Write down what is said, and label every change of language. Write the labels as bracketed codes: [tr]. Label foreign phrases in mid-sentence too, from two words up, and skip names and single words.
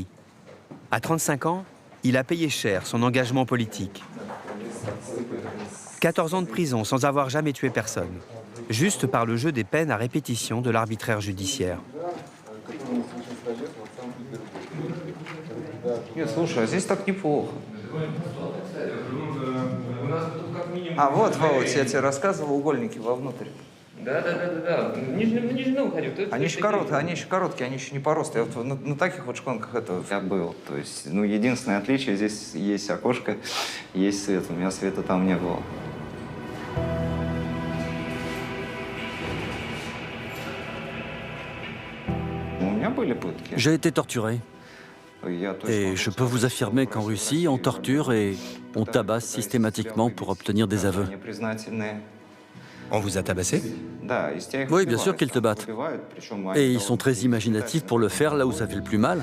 [fr] À 35 ans, il a payé cher son engagement politique. 14 ans de prison sans avoir jamais tué personne, juste par le jeu des peines à répétition de l'arbitraire judiciaire. [ru] А вот, Володь, я тебе рассказывал, угольники вовнутрь. Да. Ниже уходил. Они еще короткие, они еще не по росту. Я вот на таких вот шконках я был. То есть, единственное отличие, здесь есть окошко, есть свет. У меня света там не было. У меня были пытки. [fr] J'ai été torturé. Et je peux vous affirmer qu'en Russie, on torture et on tabasse systématiquement pour obtenir des aveux. On vous a tabassé? Oui, bien sûr qu'ils te battent. Et ils sont très imaginatifs pour le faire là où ça fait le plus mal.